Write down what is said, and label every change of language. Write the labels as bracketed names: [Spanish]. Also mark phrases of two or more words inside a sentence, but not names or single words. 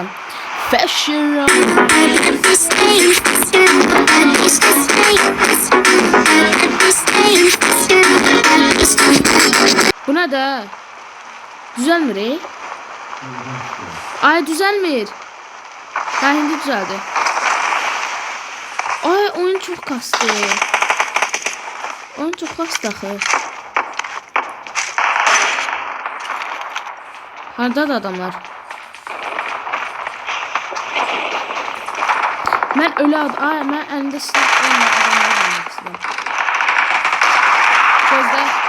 [Azerbaijani] Fashion. Bu nə də? Düzəlmir. Ay düzəlmir. Hə indi düzəldi. Ay oyun çok kastı. Oyun çok kastı axı. Hardadır adamlar? Mən ölü ad. Ay mən əlində silah olmayan adamları vurmaq istəyirəm. Gözlə.